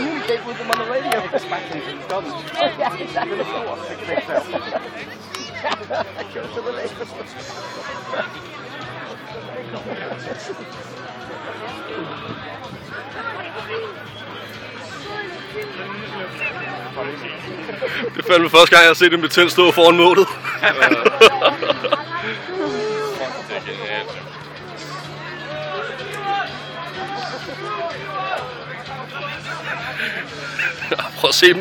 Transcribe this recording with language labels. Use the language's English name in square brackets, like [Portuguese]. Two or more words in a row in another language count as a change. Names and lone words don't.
[English] escape with them on the radio. It's back into the guns. Yeah, exactly. Go to the next. [Danish] Det er fandme første gang, jeg har set en betjent stå foran målet. Prøv at se dem.